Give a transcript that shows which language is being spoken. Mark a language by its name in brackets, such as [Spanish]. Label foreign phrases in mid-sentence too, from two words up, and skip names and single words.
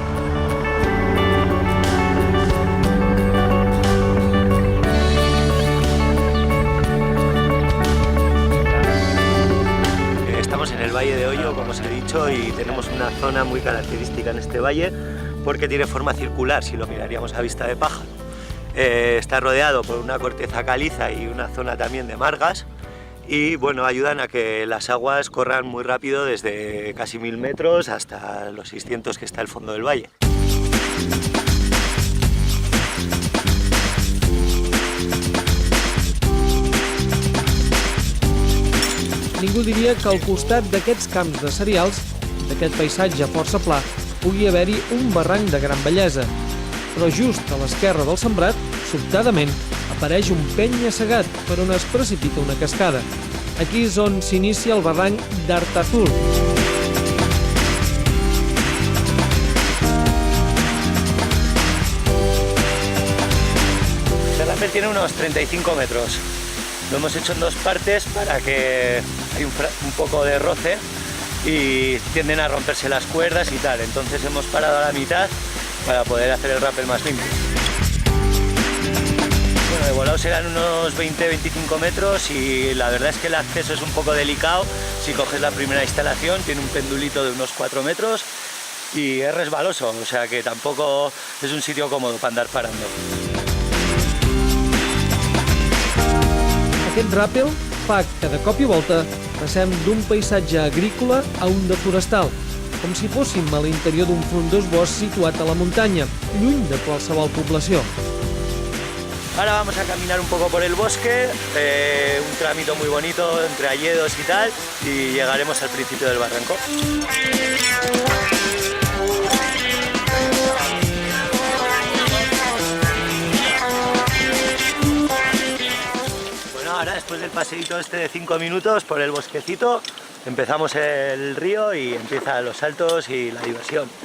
[Spanish] Estamos en el Valle de Ollo, como os he dicho, y tenemos una zona muy característica en este valle porque tiene forma circular, si lo miraríamos a vista de pájaro. Está rodeado por una corteza caliza y una zona también de margas y bueno, ayudan a que las aguas corran muy rápido desde casi 1000 metros hasta los 600 que está el fondo del valle. [Catalan] Ningú diria que al costat d'aquests camps de cereals, d'aquest paisatge força pla, pugui haver-hi un barranc de gran bellesa. Però just a l'esquerra del sembrat, sobtadament, apareix un penya-segat per on es precipita una cascada. Aquí és on s'inicia el barranc d'Artazul. [Spanish] Este rappel tiene unos 35 metros. Lo hemos hecho en dos partes para que hay un poco de roce y tienden a romperse las cuerdas y tal. Entonces hemos parado a la mitad para poder hacer el rappel más limpio. Bueno, de volado serán unos 20-25 metros y la verdad es que el acceso es un poco delicado. Si coges la primera instalación, tiene un pendulito de unos 4 metros y es resbaloso, o sea que tampoco es un sitio cómodo para andar parando. [Catalan] Aquest ràpel fa que de cop i volta passem d'un paisatge agrícola a un de forestal, com si fóssim a l'interior d'un frondós bosc situat a la muntanya, lluny de qualsevol població. [Spanish] Ahora vamos a caminar un poco por el bosque, un trámite muy bonito entre hayedos y tal, y llegaremos al principio del barranco. Ahora, después del paseíto este de 5 minutos por el bosquecito, empezamos el río y empiezan los saltos y la diversión.